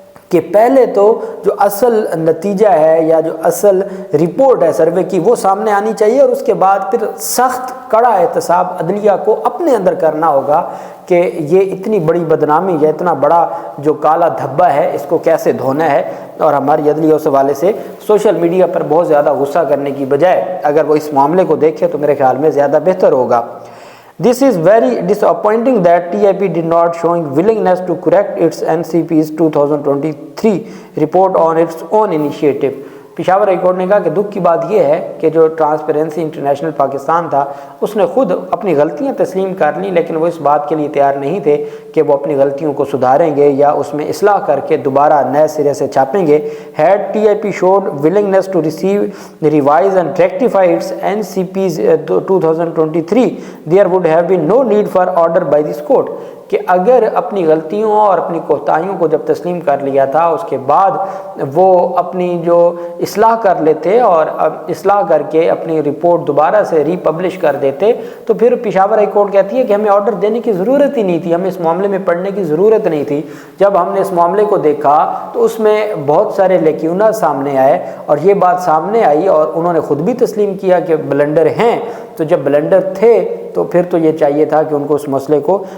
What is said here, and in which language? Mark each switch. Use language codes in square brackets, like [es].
[ur] کہ پہلے تو جو اصل نتیجہ ہے یا جو اصل رپورٹ ہے سروے کی وہ سامنے آنی چاہیے, اور اس کے بعد پھر سخت کڑا احتساب عدلیہ کو اپنے اندر کرنا ہوگا کہ یہ اتنی بڑی بدنامی یا اتنا بڑا جو کالا دھبا ہے اس کو کیسے دھونا ہے. اور ہماری عدلیہ اس حوالے سے سوشل میڈیا پر بہت زیادہ غصہ کرنے کی بجائے اگر وہ اس معاملے کو دیکھے تو میرے خیال میں زیادہ بہتر ہوگا. [en] This is very disappointing that TIP did not showing willingness to correct its NCP's 2023 report on its own initiative. [ur] Peshawar high court نے کہا کہ دکھ کی بات یہ ہے کہ جو ٹرانسپیرنسی انٹرنیشنل پاکستان تھا اس نے خود اپنی غلطیاں تسلیم کر لیں, لیکن وہ اس بات کے لیے تیار نہیں تھے کہ وہ اپنی غلطیوں کو سدھاریں گے یا اس میں اصلاح کر کے دوبارہ نئے سرے سے چھاپیں گے. [en] Had TIP showed willingness to receive, revise and rectify its NCP's 2023, there would have been no need for order by this court. [ur] کہ اگر اپنی غلطیوں اور اپنی کوتاہیوں کو جب تسلیم کر لیا تھا اس کے بعد وہ اپنی جو اصلاح کر لیتے اور اصلاح کر کے اپنی رپورٹ دوبارہ سے ری پبلش کر دیتے تو پھر پشاور ہائی کورٹ کہتی ہے کہ ہمیں آرڈر دینے کی ضرورت ہی نہیں تھی، ہمیں اس معاملے میں پڑھنے کی ضرورت نہیں تھی۔ جب ہم نے اس معاملے کو دیکھا تو اس میں بہت سارے لیکیونہ سامنے آئے اور یہ بات سامنے آئی اور انہوں نے خود بھی تسلیم کیا کہ بلنڈر ہیں، تو جب بلنڈر تھے تو پھر تو یہ چاہیے تھا کہ ان کو اس مسئلے کو